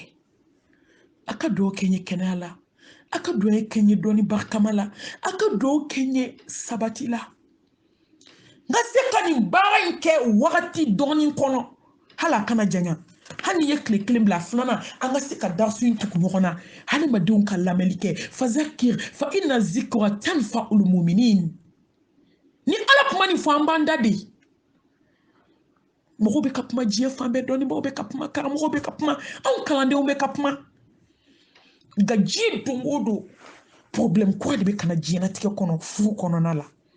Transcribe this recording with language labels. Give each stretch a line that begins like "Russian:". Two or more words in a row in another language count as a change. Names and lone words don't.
Bambara: a ka dugawu kɛ n ye kɛnɛya la a ka dugawu kɛ n ye dɔɔni barikama la a ka dugawu kɛ n ye sabati la n ka se ka nin baara in kɛ wagati dɔɔni kɔnɔ hali a kana janya hali n'i ye tile kelen bila filanan an ka se ka darasu in tugu ɲɔgɔn na hadamadenw ka lamɛnli kɛ
Arabic: فذكر فإن الذكرى تنفع المؤمنين
Bambara: ni ala kuma nin fɔ an b'an da de mɔgɔw bɛ ka kuma diɲɛ fan bɛɛ dɔnnibaw bɛ ka kuma karamɔgɔw bɛ ka kuma anw kalandenw bɛ ka kuma nka diɲɛ don o don problème kura de bɛ ka na diɲɛlatigɛ kɔnɔ furu kɔnɔna la